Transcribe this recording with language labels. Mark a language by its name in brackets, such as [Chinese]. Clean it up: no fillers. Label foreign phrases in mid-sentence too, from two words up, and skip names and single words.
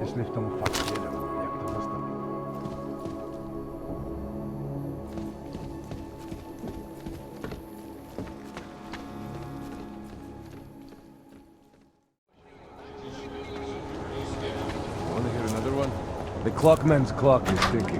[Czech] Jestli v tom fakt jedou, jak to zastavit? [English] Want to hear another one? The clockman's clock is ticking.